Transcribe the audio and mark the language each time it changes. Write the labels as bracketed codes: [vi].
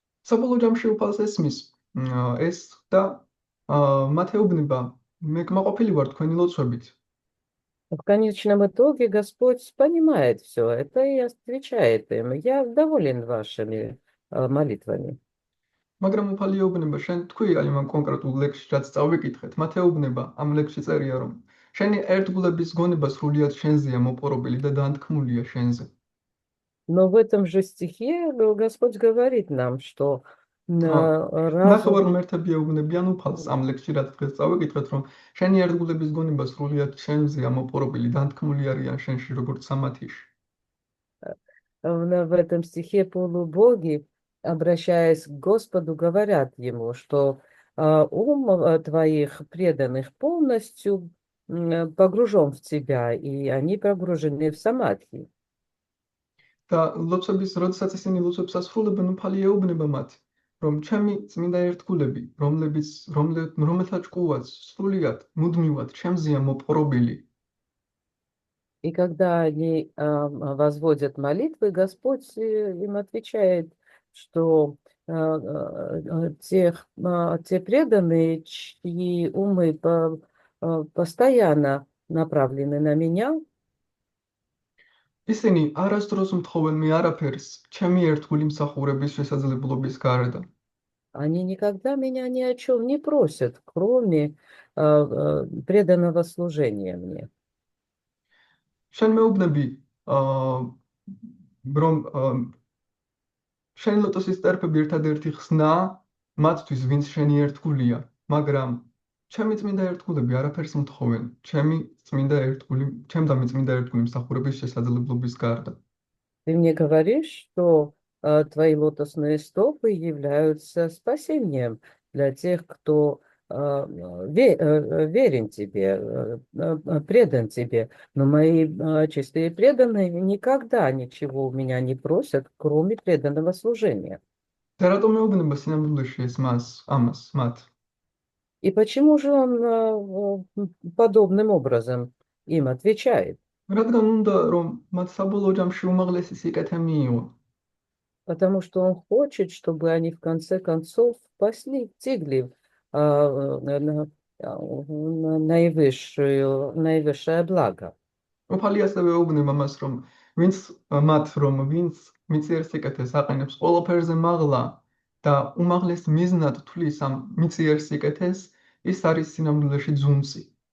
[ka] საბოლოო ჯამში უფალს ესმის ეს და მათ ეუბნება, მე კმაყოფილი ვარ თქვენი ლოცვებით. [ru] В конечном итоге Господь понимает все это и отвечает им: я доволен вашими молитвами. [ka] მაგრამ უფალი ეუბნება, შენ თქვი აი ამ კონკრეტულ ლექსში, რაც წავიკითხეთ, მათ ეუბნება, ამ ლექსში წერია, რომ შენი ერთგულების გონება სრულიად შენზეა მოპყრობილი და დაანთქმულია შენზე. [ru] Но в этом же стихе Господь говорит нам, что [ka] ნახევარ [ru] разум. [ka] ღმერთები ეუბნებიან უფალს ამ ლექსში, რაც დღეს წავიკითხეთ, რომ შენი ერთგულების გონება სრულიად შენზე ამოპყრობილი დანთქმული არიან შენში, როგორც სამათიში. [ru] В этом стихе полубоги, обращаясь к Господу, говорят ему, что ум твоих преданных полностью погружен в тебя, и они погружены в самадхи. [ka] და როდესაც ისინი ლოცვებს ასრულებენ, უფალი ეუბნება მათ, რომ ჩემი წმინდა ერთგულები, რომელთა ჭკუაც სრულიად მუდმივად ჩემზეა მოპყრობილი. [ru] И когда они возводят молитвы, Господь им отвечает, что те преданные, чьи умы постоянно направлены на меня, [ka] ისინი არასდროს მთხოვენ მე არაფერს ჩემი ერთგული მსახურების შესაძლებლობის გარდა. [ru] они никогда меня ни о чем не просят, кроме преданного служения мне. [ka] შენ მეუბნები, რომ შენი ლოტოსის წერფები ერთადერთი ხსნა მათთვის, ვინც შენი ერთგულია, მაგრამ ჩემი წმინდა ერთგულები არაფერს მთხოვენ ჩემდა წმინდა ერთგული მსახურების შესაძლებლობის გარდა. [ru] Ты мне говоришь, что твои лотосные стопы являются спасением для тех, кто верен тебе, предан тебе. Но мои чистые преданные никогда ничего у меня не просят, кроме преданного служения. [ka] და რატომ მეუბნება სინამდვილეში ეს ამას მათ? [ru] И почему же он подобным образом им отвечает? [ka] რადგან უნდა რომ მათ საბოლოო ჯამში უმაღლესი сикете მიიღონ. [ru] Потому что он хочет, чтобы они в конце концов достигли наивысшее благо. [ka] უფალი ასევე ეუბნება მას, ვინც მიწიერ სიკეთეს აყენებს ყველაფერზე მაღლა და უმაღლეს მიზნად თვლის ამ მიწიერ სიკეთეს, ის არის სინამდვილეში ძუნწი.